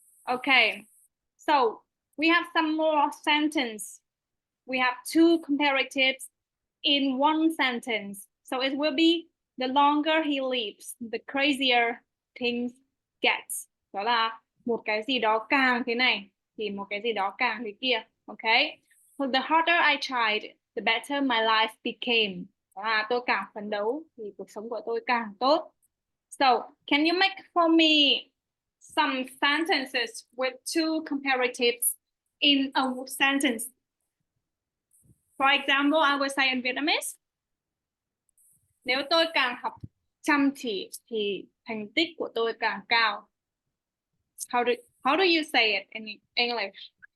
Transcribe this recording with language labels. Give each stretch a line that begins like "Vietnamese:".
English: Okay, so we have some more sentence. We have two comparatives in one sentence. So it will be the longer he lives, the crazier things gets.
Vietnamese: Đó là một cái gì đó càng thế này thì một cái gì đó càng thế kia.
English: Okay. So the harder I tried, the better my life became.
Vietnamese: Đó là tôi càng phấn đấu thì cuộc sống của tôi càng tốt.
English: So can you make for me some sentences with two comparatives in a sentence? For example, I will say in Vietnamese.
Vietnamese: Nếu tôi càng học chăm chỉ thì thành tích của tôi càng cao.
English: How do you say it in English?